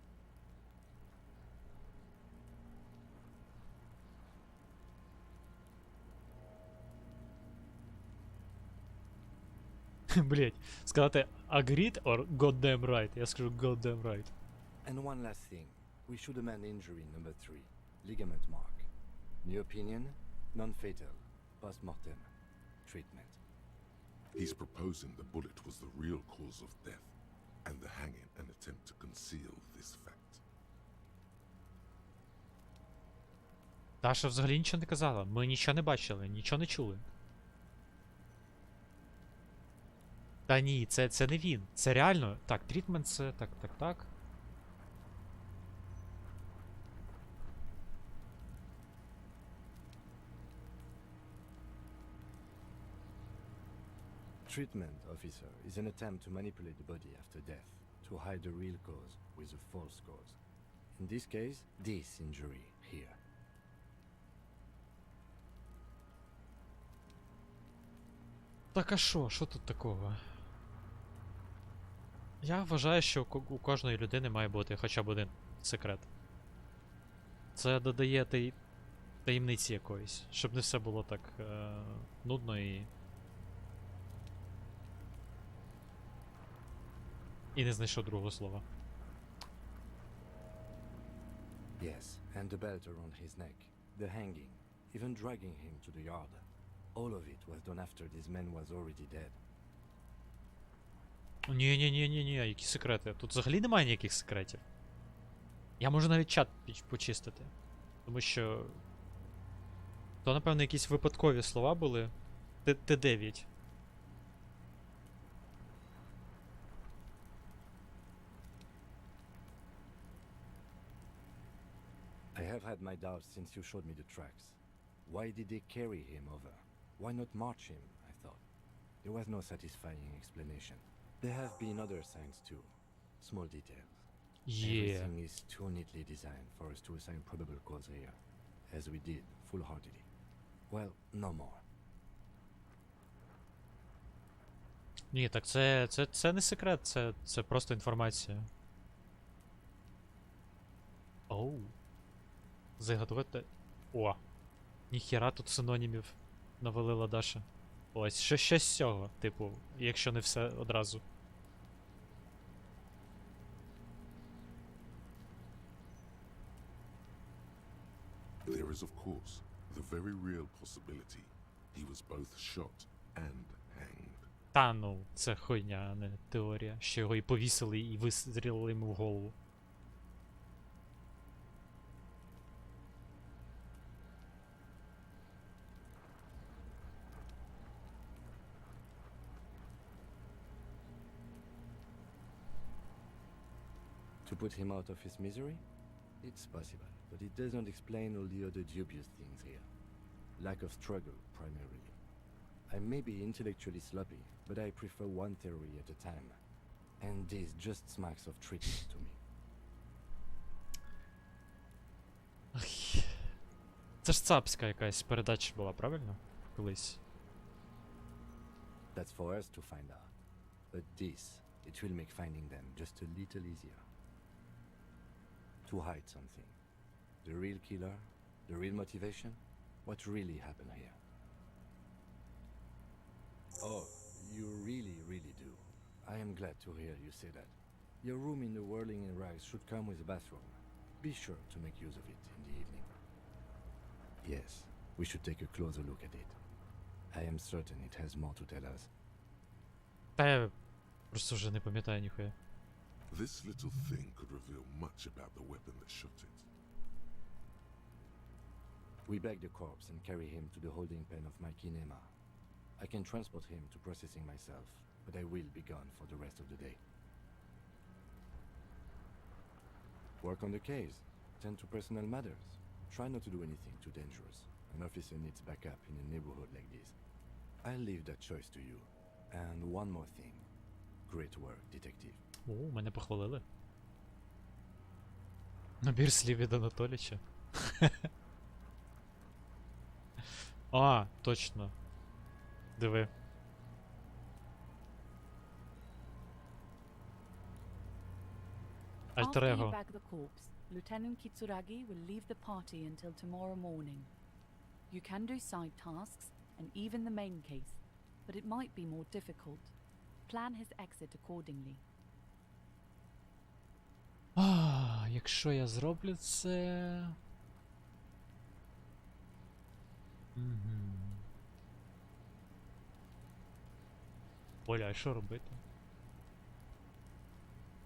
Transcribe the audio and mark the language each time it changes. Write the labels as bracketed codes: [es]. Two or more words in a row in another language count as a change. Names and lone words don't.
[uk] Блять, сказати [en] agreed or goddamn right? [uk] Я скажу [en] goddamn right. And one last thing. We should amend injury number 3. Ligament mark. New opinion, non-fatal. Post-mortem. Treatment. he's proposing the bullet was the real cause of death. and the hanging an attempt to conceal this fact. [uk] Даша взагалі нічого не казала. Ми нічого не бачили, нічого не чули. Та ні, це не він. Це реально. Так, трітмент це. Так. [en] Treatment, officer, is an attempt to manipulate the body after death, to hide the real cause with a false cause. In this case, this injury here. [uk] Так а що? Що тут такого? Я вважаю, що у кожної людини має бути хоча б один секрет. Це додає таємниці якоїсь, щоб не все було так нудно і не знайшов другого слова. [en] Yes, and the belt around his neck, the hanging, even dragging him to the yard. All of it was done after this man was already dead. [uk] Ні, які секрети? Тут взагалі немає ніяких секретів. Я можу навіть чат почистити. Тому що... То, напевно, якісь випадкові слова були. Т9. [en] I have had my doubts since you showed me the tracks. Why did they carry him over? Why not march him, I thought. There was no satisfying explanation. There have been other signs too. Small details. Yeah. Everything is too neatly designed for us to assign probable cause here. As we did, full-heartedly. Well, no more. [uk] Ні, так це не секрет, це просто інформація. Оу. Заготовити. О! Ніхіра тут синонімів навалила Даша. Ось, щось з цього, типу, якщо не все одразу. [en] There is, of course, the very real possibility he was both shot and hanged. [uk] Та ну, це хуйня, а не теорія. Що його і повісили, і вистрілили йому в голову. [en] To put him out of his misery? It's possible, but it doesn't explain all the other dubious things here. Lack of struggle, primarily. I may be intellectually sloppy, but I prefer one theory at a time. And this just smacks of treatment to me. Ах. [uk] Це ж цапська якась передача була, правильно? Колись. [en] That's for us to find out. But this, it will make finding them just a little easier. To hide something. The real killer, the real motivation, what really happened here. Oh, you really do. I am glad to hear you say that. Your room in the Whirling in Rags should come with a bathroom. Be sure to make use of it in the evening. Yes, we should take a closer look at it. I am certain it has more to tell us. [uk] Та я просто вже не пам'ятаю ніхуя. [en] This little thing could reveal much about the weapon that shot it. We bag the corpse and carry him to the holding pen of my kinema. I can transport him to processing myself, but I will be gone for the rest of the day. Work on the case. Tend to personal matters. Try not to do anything too dangerous. An officer needs backup in a neighborhood like this. I'll leave that choice to you. And one more thing. Great work, detective. [uk] О, мене похвалили. Набір слів від Анатоліча. А, точно. Диви. Альтер [en] After you [uk] его. [en] bag the corpse, Lieutenant Kitsuragi will leave the party until tomorrow morning. You can do side tasks and even the main case, but it might be more difficult. Plan his exit accordingly. [uk] А, якщо я зроблю це... Оля, а що робити?